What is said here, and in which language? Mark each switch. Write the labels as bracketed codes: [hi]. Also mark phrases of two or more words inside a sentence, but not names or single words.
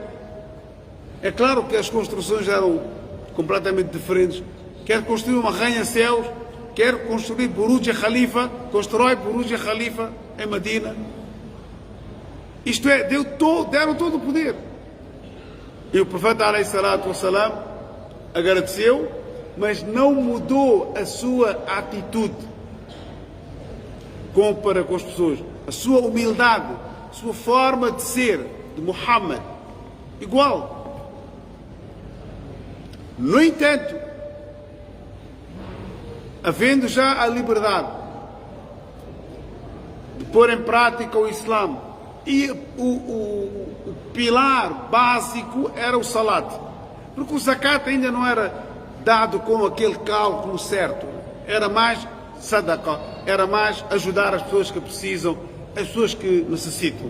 [pt] É claro que as construções eram completamente diferentes. Quer construir uma arranha-céus? Quer construir Buruj Khalifa? Constrói Buruj Khalifa em Medina. Isto é, deram todo o poder. E o profeta [ar] عليه الصلاة والسلام [pt] agradeceu, mas não mudou a sua atitude para com as pessoas, a sua humildade, a sua forma de ser, de Muhammad, igual. No entanto, havendo já a liberdade de pôr em prática o Islã, e o pilar básico era o salat, porque o zakat ainda não era dado com aquele cálculo certo, era mais sadaqa, era mais ajudar as pessoas que precisam, as pessoas que necessitam.